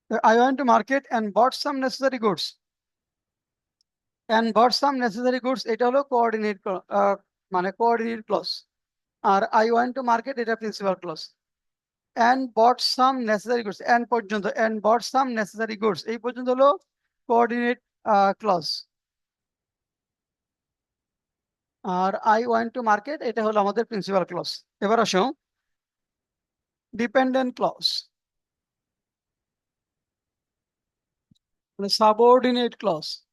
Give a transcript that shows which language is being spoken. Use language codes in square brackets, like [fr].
[en] I went to market and bought some necessary goods. And bought some necessary goods, [bn] এটা হলো coordinate, মানে coordinate clause. আর [en] I went to market [bn] এটা principal clause. [en] And bought some necessary goods, and পর্যন্ত, and bought some necessary goods [bn] এই পর্যন্ত হলো coordinate clause. আর [en] I went to market, [bn] এটা হলো আমাদের প্রিন্সিপাল ক্লজ। এবার আসো ডিপেন্ডেন্ট ক্লজ, মানে সাবঅর্ডিনেট ক্লজ।